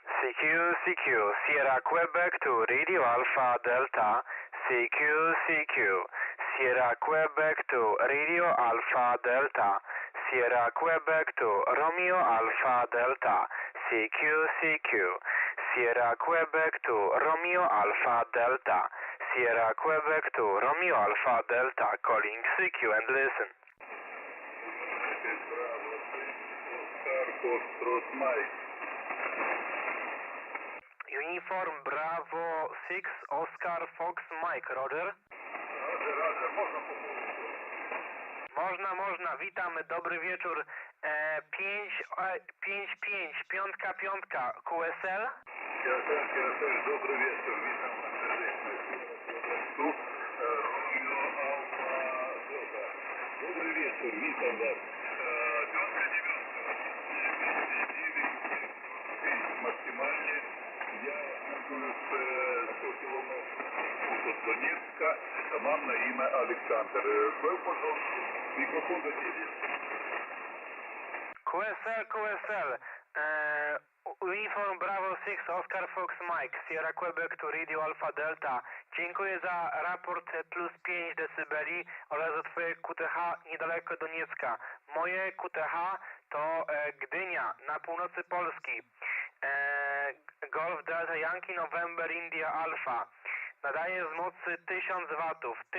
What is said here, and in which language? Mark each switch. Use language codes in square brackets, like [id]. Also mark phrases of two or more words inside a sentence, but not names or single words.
[en] CQ Sierra Quebec to Radio Alpha Delta CQ Sierra Quebec to Radio Alpha Delta Sierra Quebec to Romeo Alpha Delta CQ Sierra Quebec to Romeo Alpha Delta Sierra Quebec to Romeo Alpha Delta calling CQ and listen. Uniform Bravo 6 Oscar Fox Mike, Roger? [pl] Można, witamy, dobry wieczór. 5, piątka, QSL? QSL, dobry wieczór, witam na serdecznie. [en] Romeo Alfa Delta. [pl] Dobry wieczór, witam was. Piątka, dziewiątka. [ru] Максимальный. Я нахожусь 100 километров от Донецка. [pl] Mam na imię Aleksander. [ru] Пожалуйста, микрофон до тебя. [en] QSL. Uniform Bravo 6 Oscar Fox Mike Sierra Quebec to Radio Alpha Delta. [pl] Dziękuję za raport plus 5 decybeli oraz za twoje QTH niedaleko Doniecka. Moje QTH to Gdynia na północy Polski. [en] Golf Delta Yankee November India Alpha. [pl] Nadaje z mocy 1000 watów.